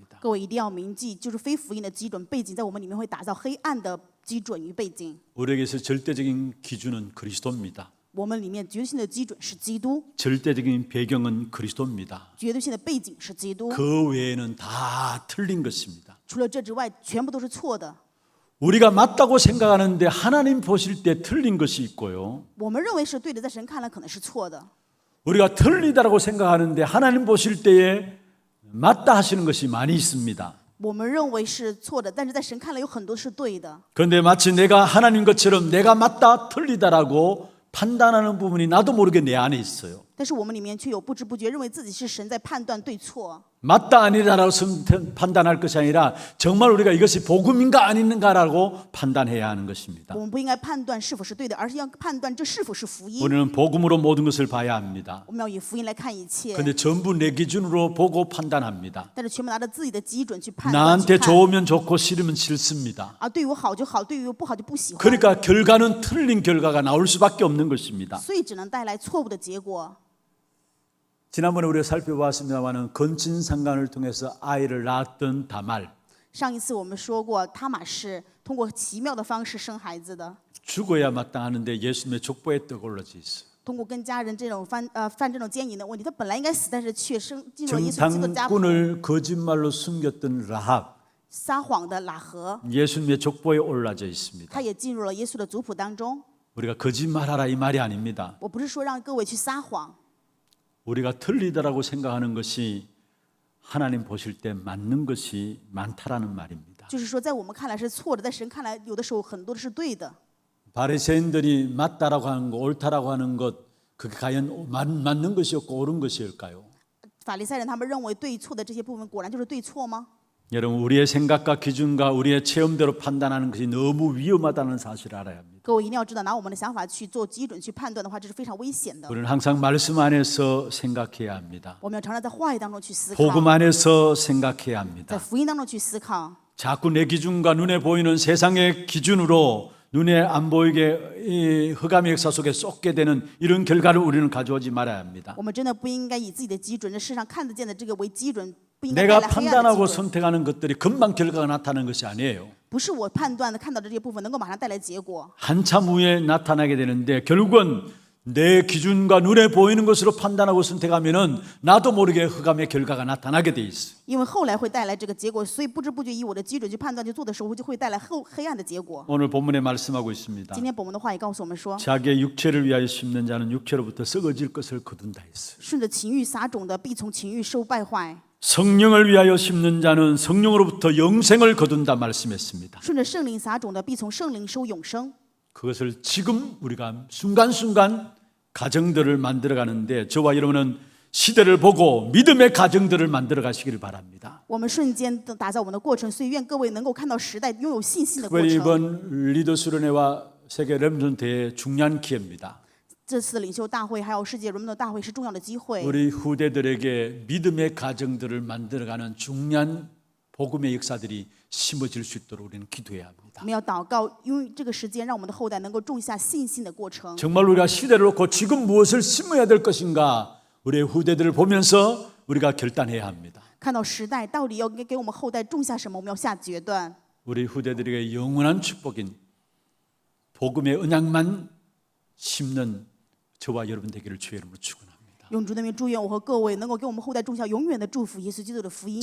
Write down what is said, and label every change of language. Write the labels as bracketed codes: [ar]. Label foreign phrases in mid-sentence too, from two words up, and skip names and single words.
[zh] 各位一定要铭记，就是非福音的基准背景，在我们里面会打造黑暗的基准与背景。 [ko] 우리에게서 절대적인 기준은 그리스도입니다. [zh] 我们里面绝对性的基准是基督， [ko] 절대적인 배경은 그리스도입니다. [zh] 绝对性的背景是基督。 [ko] 그 외에는 다 틀린 것입니다. [zh] 除了这之外，全部都是错的。 [ko] 우리가 맞다고 생각하는데 하나님 보실 때 틀린 것이 있고요. [zh] 我们认为是对的，在神看来可能是错的。 [ko] 우리가 틀리다라고 생각하는데 하나님 보실 때에 맞다 하시는 것이 많이 있습니다. [zh] 我们认为是错的，但是在神看来有很多是对的。 [ko] 그런데 마치 내가 하나님 것처럼 내가 맞다 틀리다라고 판단하는 부분이 나도 모르게 내 안에 있어요. [zh] 但是我们里面却有不知不觉认为自己是神在判断对错。 [ko] 맞다 아니다라고 판단할 것이 아니라 정말 우리가 이것이 복음인가 아닌가라고 판단해야 하는 것입니다. [zh] 我们不应该判断是否是对的，而是要判断这是否是福音。 [ko] 우리는 복음으로 모든 것을 봐야 합니다. [zh] 我们要以福音来看一切， [ko] 그런데 전부 내 기준으로 보고 판단합니다. [zh] 但是全部拿着自己的基准去判断。 [ko] 나한테 [zh] 去看 [ko] 좋으면 좋고 싫으면 싫습니다. [zh] 啊，对于我好就好，对于我不好就不喜欢。 [ko] 그러니까 결과는 틀린 결과가 나올 수밖에 없는 것입니다. [zh] 所以只能带来错误的结果。 [ko] 지난번에 우리가 살펴보았습니다마는 건친상간을 통해서 아이를 낳았던 다말, [zh] 上一次我们说过，他玛是通过奇妙的方式生孩子的， [ko] 죽어야 마땅하는데 예수님의 족보에 떠올라져 있어요. [zh] 通过跟家人这种犯这种奸淫的问题，他本来应该死，但是却进入了耶稣基督的家谱。 [ko] 정탐꾼을 거짓말로 숨겼던 라합, [zh] 撒谎的喇合， [ko] 예수님의 족보에 올라져 있습니다. [zh] 他也进入了耶稣的族谱当中。 [ko] 우리가 거짓말하라 이 말이 아닙니다. [zh] 我不是说让各位去撒谎， [ko] 우리가 틀리다라고 생각하는 것이 하나님 보실 때 맞는 것이 많다라는 말입니다. [zh] 就是说在我们看来是错的，在神看来有的时候很多的是对的。 [ko] 바리새인들이 맞다라고 하는 것, 옳다라고 하는 것, 그게 과연 맞는 것이었고 옳은 것일까요? [zh] 法利赛人他们认为对错的这些部分，果然就是对错吗？ [ko] 여러분, 우리의 생각과 기준과 우리의 체험대로 판단하는 것이 너무 위험하다는 사실을 알아야 합니다. [zh] 各位一定要知道，拿我们的想法去做基准去判断的话，这是非常危险的。 [ko] 우리는 항상 말씀 안에서 생각해야 합니다. [zh] 我们要常常在话语当中去思考， [ko] 복음 안에서 생각해야 [zh] 在 [ko] 합니다. [zh] 福音当中去思考。 [ko] 자꾸 내 기준과 눈에 보이는 세상의 기준으로 눈에 안 보이게 이 흑암의 역사 속에 쏟게 되는 이런 결과를 우리는 가져오지 말아야 합니다. [zh] 我们真的不应该以自己的基准，这世上看得见的这个为基准，不应该带 [ko] 내가 [zh] 来黑暗的 [ko] 판단하고 [zh] 基准。 [ko] 선택하는 것들이 금방 결과가 나타나는 것이 아니에요. [zh] 不是我判断的看到的这些部分能够马上带来结果， [ko] 한참 후에 나타나게 되는데 결국은 내 기준과 눈에 보이는 것으로 판단하고 선택하면은 나도 모르게 흑암의 결과가 나타나게 돼 있어요. [zh] 因为后来会带来这个结果，所以不知不觉以我的基准去判断去做的时候，就会带来黑暗的结果。 [ko] 오늘 본문에 말씀하고 있습니다. [zh] 今天本文的话也告诉我们说， [ko] 자기의 육체를 위하여 심는 자는 육체로부터 썩어질 것을 거둔다 했어요. [zh] 顺着情欲撒种的，必从情欲受败坏； [ko] 성령을 위하여 심는 자는 성령으로부터 영생을 거둔다 말씀했습니다. [zh] 顺着圣灵撒种的，必从圣灵收永生。 [ko] 그것을 지금 우리가 순간순간 가정들을 만들어 가는데 저와 여러분은 시대를 보고 믿음의 가정들을 만들어 가시기를 바랍니다. [zh] 我们瞬间的打造我们的过程，所以愿各位能够看到时代拥有信心的过 [ko] 특별히 [zh] 程。 [ko] 이번 리더 수련회와 세계 렘넌트 대회의 중요한 기회입니다. [zh] 这次的领袖大会还有世界人们的大会是重要的机会。 [ko] 우리 후대들에게 믿음의 가정들을 만들어가는 중요한 복음의 역사들이 심어질 수 있도록 우리는 기도해야 합니다. [zh] 我们要祷告，因为这个时间让我们的后代能够种下信心的过程。 [ko] 정말 우리가 시대를 놓고 지금 무엇을 심어야 될 것인가 우리의 후대들을 보면서 우리가 결단해야 합니다. [zh] 看到时代到底要给我们后代种下什么，我们要下决断。 [ko] 우리 후대들에게 영원한 축복인 복음의 언약만 심는 저와 여러분 되기를 주의 이름으로 축원합니다. [zh] 用主的名祝愿我和各位能够给我们后代种下永远的祝福，耶稣基督的福音。